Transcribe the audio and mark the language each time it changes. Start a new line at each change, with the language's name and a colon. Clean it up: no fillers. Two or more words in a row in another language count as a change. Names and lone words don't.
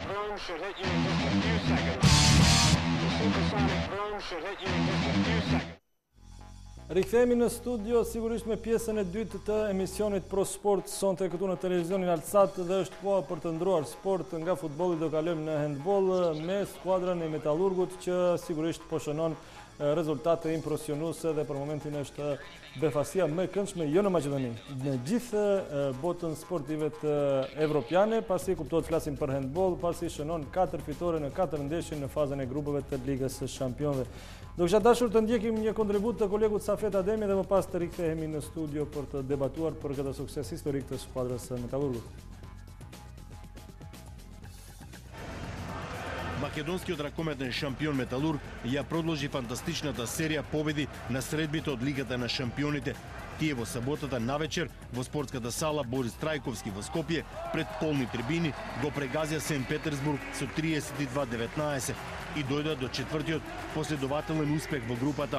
English: boom should hit you in just a few seconds. The supersonic boom should hit you in just a few seconds.
Albanian: Rikthehemi në studio sigurisht me pjesën e dytë të emisionit Pro Sport sonte këtu në televizionin Alsat dhe është koha për të ndruar sport nga futbolli do kalojmë në handball me skuadrën e Metallurgut që sigurisht po shënon rezultate impresionuese dhe për momentin është befasia më e këndshme jo në Maqedoni, në gjithë botën sportive të evropiane, pasi kuptohet flasim për handball, pasi shënon 4 fitore në 4 ndeshje në fazën e grupeve të Ligës së Shampionëve. Do kisha dashur të ndjekim një kontribut të kolegut Safet Ademi dhe më pas të rikthehemi në studio për të debatuar për këtë sukses historik të skuadrës së Metallurgut.
Macedonian: Македонскиот ракометен шампион Металург ја продолжи фантастичната серија победи на средбите од Лигата на шампионите. Тие во саботата навечер во спортската сала Борис Трајковски во Скопје пред полни трибини го прегазија Сент Петерсбург со 32-19 и дојдат до четвртиот последователен успех во групата.